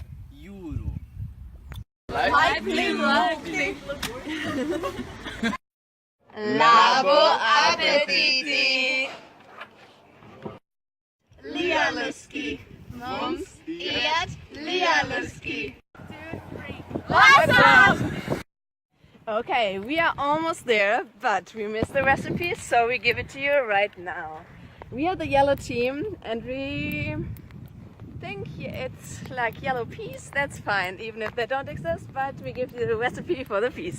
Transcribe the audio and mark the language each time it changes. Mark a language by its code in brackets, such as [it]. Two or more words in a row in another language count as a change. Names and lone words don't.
[lv] jūru. Laipni lūgti! Labu apetīti! Lieliski! Mums iet lieliski! [en] Awesome! Okay, we are almost there, but we missed the recipe, so we give it to you right now. We are the yellow team, and we think it's like yellow peas. That's fine, even if they don't exist, but we give you the recipe for the peas.